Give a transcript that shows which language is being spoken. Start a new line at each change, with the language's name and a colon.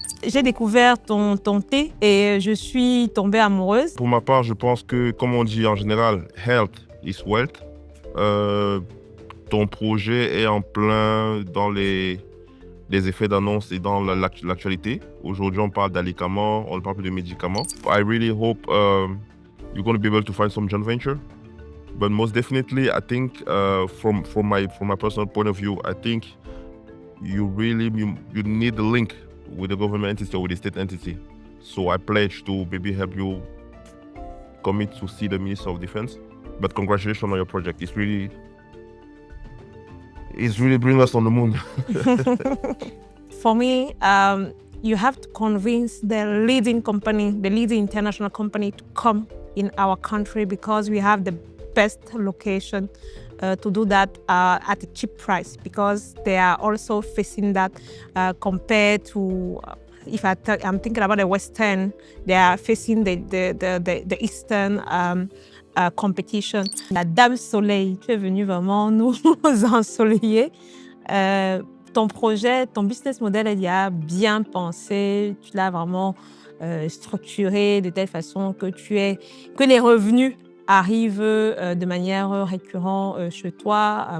French: J'ai découvert ton thé et je suis tombée amoureuse. Pour ma part, je pense que, comme on dit en général,
English: health is wealth.
French: Ton projet est en plein dans les effets d'annonce et dans l'actualité. Aujourd'hui, on parle d'alicaments, on parle plus de médicaments.
English: I really hope you're going to be able to find some joint venture. But most definitely, I think from my personal point of view, I think you need the link with the government entity or with the state entity. So I pledge to maybe help you commit to see the Minister of Defense. But congratulations on your project. It's really bringing us on the moon. For me, you have to convince the leading international company to come in our country because we have the best location to do that at a cheap price because they are also facing that compared to if I'm thinking about the Western, they are facing the Eastern competition.
French: La Dame Soleil, tu es venue vraiment nous ensoleiller. Ton projet, ton business model, il y a bien pensé, tu l'as vraiment structuré de telle façon que les revenus arrivent de manière récurrente chez toi.